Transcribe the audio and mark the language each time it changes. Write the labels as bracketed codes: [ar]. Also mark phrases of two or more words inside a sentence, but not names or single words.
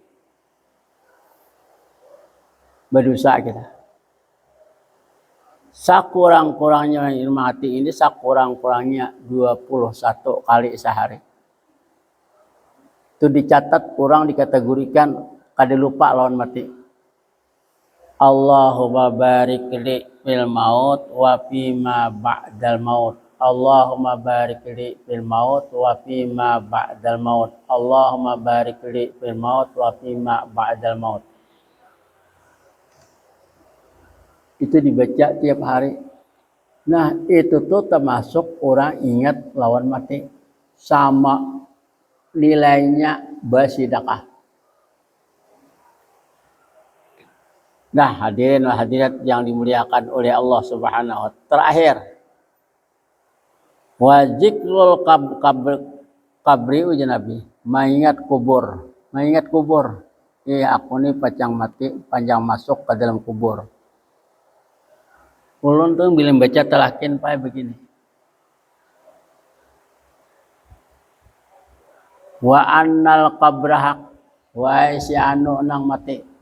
[bjn] Berdosa kita. Sakurang-kurangnya mati ini sakurang-kurangnya 21 kali sehari. Itu dicatat, kurang dikategorikan kada lupa lawan mati. [ar] اللهم بارك لي في الموت وفيما بعد الموت. اللهم بارك لي في الموت وفيما بعد الموت. اللهم بارك لي في الموت وفيما بعد الموت. [bjn] Itu dibaca tiap hari. Nah, itu tuh termasuk orang ingat lawan mati. Sama nilainya bersedekah. Nah, [ar] حاضرين وحاضرات [bjn] yang dimuliakan oleh Allah [ar] سبحانه وتعالى. [bjn] Terakhir, [ar] وذكر القبر [bjn] uji Nabi, mengingat kubur. Mengingat kubur. Aku ini panjang mati, panjang masuk ke dalam kubur. Ulun tuh bila baca telakin Pak begini. [ar] وأن القبر حق, [bjn] wa si anu nang mati.